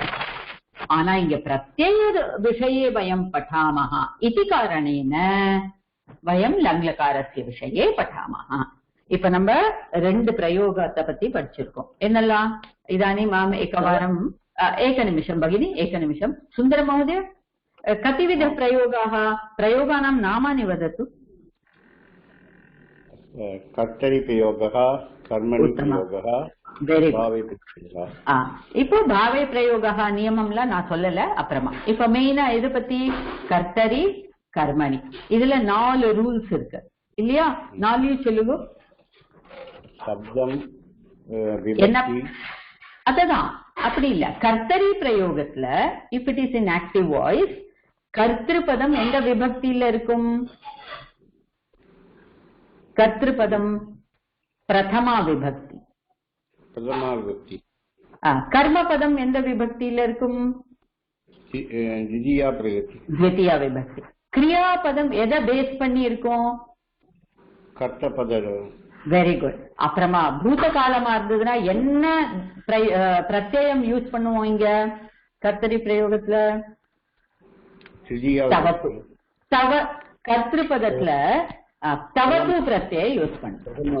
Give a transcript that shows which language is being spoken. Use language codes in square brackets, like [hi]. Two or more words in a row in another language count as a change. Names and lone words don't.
[ta] ஆனா இங்க [sa] प्रत्यय विषये वयं पठामः इति कारणेन वयं लङ्लकारस्य विषये पठामः. [ta] இப்ப நம்ம 2 பிரயோகத்தை பத்தி படிச்சிருக்கோம். என்னெல்லாம்? [sa] इदानीं मां एकवारं एकनिमिषं भगिनि एकनिमिषं. சுந்தர மहोदय कतिविध प्रयोगाः प्रयोगानां नामानि वदतु. कर्तरि प्रयोगः, कर्मणि प्रयोगः, [ta] வெரி பாவை குட். பிரயோகா. இப்போ பாவை பிரயோகா நியமம்லாம் நான் சொல்லல, அப்புறமா இப்ப மெயினா எது பத்தி, [sa] कर्तरि कर्मणि. [ta] இதுல 4 ரூல்ஸ் இருக்கு இல்லையா? 4 சொல்லுங்க. சப்தம், என்ன? விபக்தி. அததான், அப்படி இல்ல. கர்த்தரி பிரயோகத்துல [en] if it is in active voice, [ta] கர்த்திருபதம் எந்த விபக்தியில இருக்கும்? கர்த்திருபதம் பிரதமா விபக்தி. பிரதமா விபக்தி. கர்மபதம் எந்த விபக்தியில இருக்கும்? [sa] द्वितीया प्रगति. द्वितीया विभक्ति. क्रियापदम [ta] எதை பேஸ் பண்ணி இருக்கும்? கர்த்தபத. [en] very good. [ta] அப்புறமா பூத காலமா இருந்ததுன்னா என்ன பிரத்யயம் யூஸ் பண்ணுவோம் இங்க கர்த்தரி பிரயோகத்துல? தவத்து. கர்த்திருபதத்துல தவத்து பிரத்யயம் யூஸ் பண்ணும்.